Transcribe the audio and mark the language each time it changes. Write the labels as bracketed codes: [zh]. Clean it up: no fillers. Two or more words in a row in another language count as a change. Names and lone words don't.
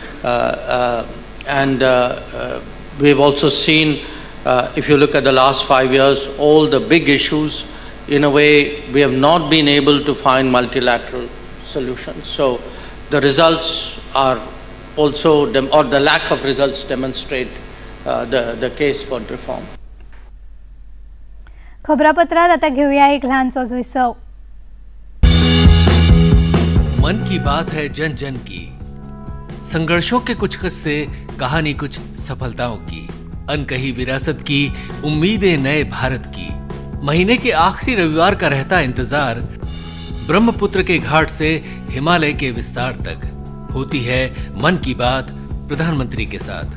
[en] We've also seen, if you look at the last 5 years, all the big issues, in a way, we have not been able to find multilateral solutions. So the results are also, or the lack of results demonstrate the case for reform. [kok] खबरापत्रात आता घेऊया एक लहानसो विसव। [hi] मन की बात है जन जन की, संघर्षों के कुछ किस्से, कहानी कुछ सफलताओं की, अनकही विरासत की, उम्मीदें नए भारत की। महीने के आखिरी रविवार का रहता इंतजार, ब्रह्मपुत्र के घाट से हिमालय के विस्तार तक होती है मन की बात प्रधानमंत्री के साथ।